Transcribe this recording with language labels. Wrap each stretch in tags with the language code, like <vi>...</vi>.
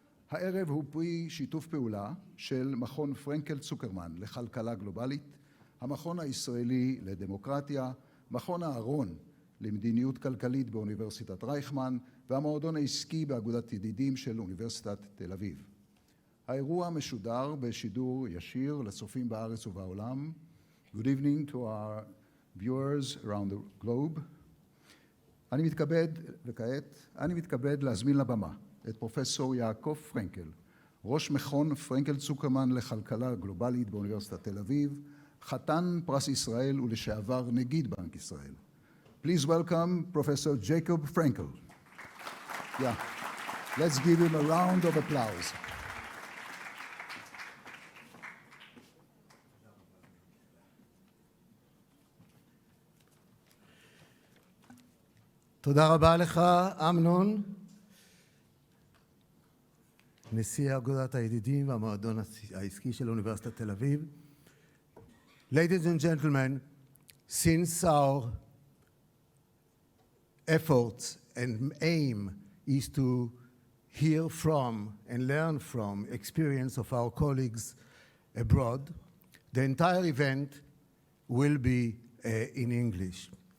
<he>הערב הוא פרי שיתוף פעולה של מכון פרנקל צוקרמן לכלכלה גלובלית, המכון הישראלי לדמוקרטיה, מכון אהרון למדיניות כלכלית באוניברסיטת רייכמן והמועדון העסקי באגודת ידידים של אוניברסיטת תל אביב. האירוע משודר בשידור ישיר לצופים בארץ ובעולם.</he> <en>Good evening to our viewers around the globe.</en> <he>אני מתכבד להזמין לבמה את פרופסור יעקב פרנקל, ראש מכון פרנקל צוקרמן לכלכלה גלובלית באוניברסיטת תל אביב, חתן פרס ישראל ולשעבר נגיד בנק ישראל.</he> <en>Please welcome Professor Jacob Frankel. Yeah, let's give him a round of applause.</en> <he>תודה רבה לך, אמנון, נשיא אגודת הידידים והמועדון העסקי של אוניברסיטת תל אביב.</he> <en>Ladies and gentlemen, since our efforts and aim is to hear from and learn from experience of our colleagues abroad, the entire event will be in English.</en>